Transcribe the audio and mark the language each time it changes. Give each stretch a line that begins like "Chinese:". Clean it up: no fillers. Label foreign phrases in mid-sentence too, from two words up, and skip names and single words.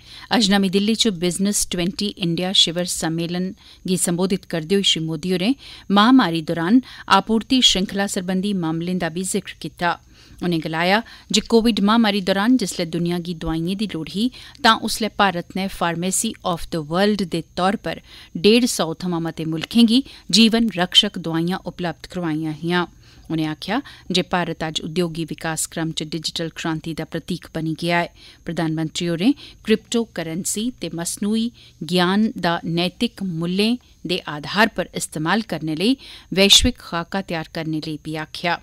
Dogri: अज्ज नमीं दिल्ली च बिजनेस 20 इंडिया शिवर सम्मेलन गी संबोधित करदे होई श्री मोदी होरें महामारी दौरान आपूर्ति श्रृंखला सरबंधी मामलें दा बी जिक्र कीता। उनें गलाया जे कोविड महामारी दौरान जिसलै दुनिया गी दोआइयें दी लोड़ ही तां उसलै भारत नै
English: pharmacy of the world
Dogri: दे तौर पर 150 थमां मते मुल्खें गी जीवन रक्षक दोआइयां उपलब्ध करोआइयां हियां। उनें आखेआ जे भारत अज्ज उद्योगी विकास क्रम च डिजिटल क्रांति दा प्रतीक बनी गेआ ऐ। प्रधानमंत्री होरें
English: crypto currency
Dogri: ते मसनूई ज्ञान दा नैतिक मुल्लें दे आधार पर इस्तेमाल करने लेई वैश्विक खाका तैयार करने लेई बी आखेआ।